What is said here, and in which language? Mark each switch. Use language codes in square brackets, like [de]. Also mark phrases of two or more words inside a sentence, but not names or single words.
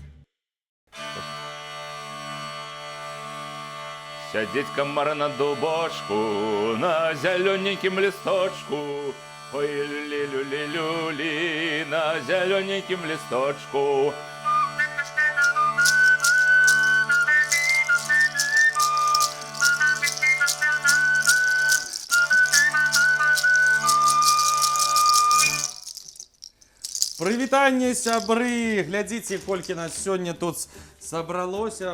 [uk] Сядеть комар на дубочку, на зелененьким листочку. Ой, люли-люли-люли, на зелененьким листочку. [be] Прывітанне, сябры! Глядзіце, колькі нас сёння тут сабралося.